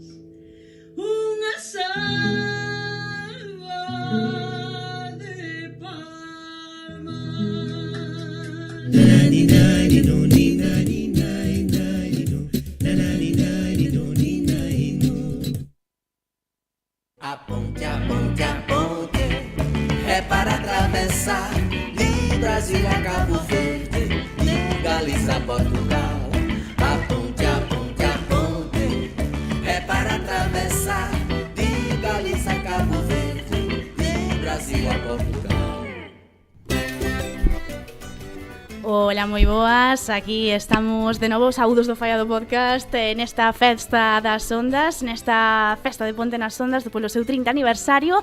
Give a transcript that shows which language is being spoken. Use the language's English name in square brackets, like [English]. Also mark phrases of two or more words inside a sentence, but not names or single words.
[Galician] Unha salva de palmas. [Portuguese] A ponte, é para atravessar de Brasil a Cabo Verde, de Galiza a Portugal. A ponte, é para atravessar de Galiza a Cabo Verde, de Brasil a Portugal. [Galician] Ola, moi boas, aquí estamos de novo, saúdos do Falla do Podcast, nesta festa das ondas, nesta festa de Ponte nas Ondas polo seu 30 aniversario.